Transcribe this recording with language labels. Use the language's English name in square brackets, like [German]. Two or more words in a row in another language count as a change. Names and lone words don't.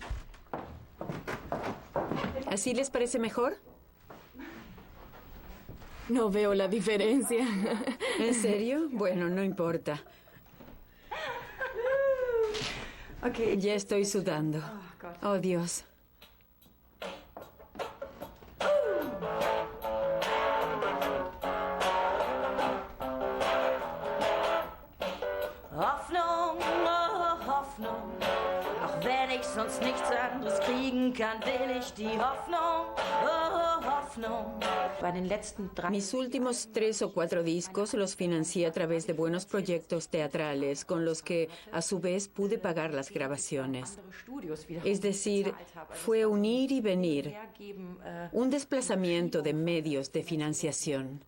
[Spanish] ¿Así les parece mejor? No veo la diferencia. ¿En serio? Bueno, no importa. Ya estoy sudando. Oh, Dios. [German] Hoffnung, oh Hoffnung, auch wenn ich sonst nichts anderes kriegen kann, will ich die Hoffnung, oh Hoffnung. [Spanish] Mis últimos 3 o 4 discos los financié a través de buenos proyectos teatrales con los que, a su vez, pude pagar las grabaciones. Es decir, fue un ir y venir, un desplazamiento de medios de financiación.